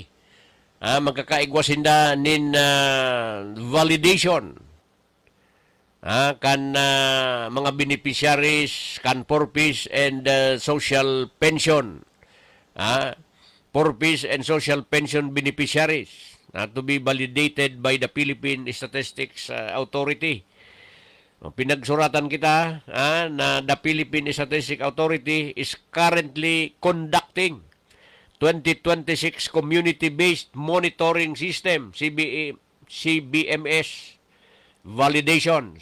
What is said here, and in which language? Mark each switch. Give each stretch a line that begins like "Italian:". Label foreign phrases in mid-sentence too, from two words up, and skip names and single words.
Bikol: Magkakaigwasinda nin validation. Kan mga beneficiaries, kan Porpis and social pension.
English: Porpis and social pension beneficiaries to be validated by the Philippine Statistics Authority.
Bikol: Pinagsuratan kita na
English: the Philippine Statistics Authority is currently conducting 2026 Community-Based Monitoring System, CBMS, validations.